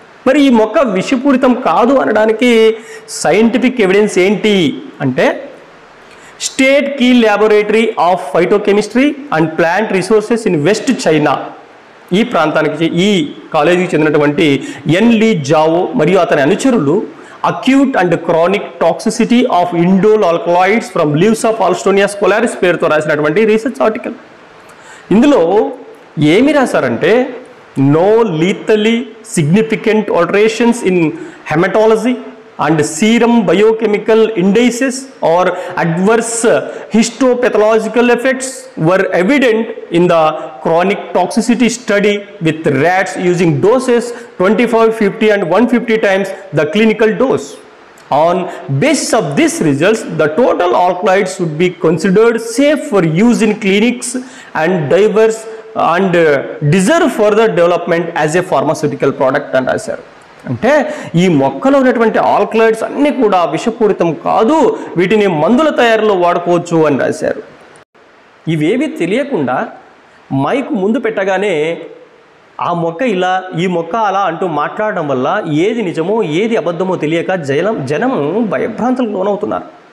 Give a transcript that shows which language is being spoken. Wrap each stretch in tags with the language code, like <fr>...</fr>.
<te>మరి ఈ మొక్క విషపూరితం కాదు అనడానికి సైంటిఫిక్ ఎవిడెన్స్ ఏంటి అంటే, state key laboratory of phytochemistry and plant resources in west China, ఈ ప్రాంతానికి, ఈ కాలేజీకి చెందినటువంటి ఎన్ లీ జావో మరియు అతని అనుచరులు</te> <en>acute and chronic toxicity of indole alkaloids from leaves of alstonia scholaris</en> <te>పేరుతో రాసినటువంటి రీసెర్చ్ ఆర్టికల్. ఇందులో ఏమి రాశారంటే,</te> <en>No lethally significant alterations in haematology and serum biochemical indices or adverse histopathological effects were evident in the chronic toxicity study with rats using doses 25, 50 and 150 times the clinical dose. On basis of these results, the total alkaloids should be considered safe for use in clinics and diverse and deserve further development as a pharmaceutical product</en> <te>అని రాశారు. అంటే ఈ మొక్కలో ఉన్నటువంటి alkaloids అన్నీ కూడా విషపూరితం కాదు, వీటిని మందుల తయారీలో వాడుకోవచ్చు అని రాశారు. ఇవేవి తెలియకుండా మైక్ ముందు పెట్టగానే ఆ మొక్క ఇలా ఈ మొక్క అలా అంటూ మాట్లాడడం వల్ల ఏది నిజమో ఏది అబద్ధమో తెలియక జనము భయభ్రాంతులకు లోనవుతున్నారు.</te>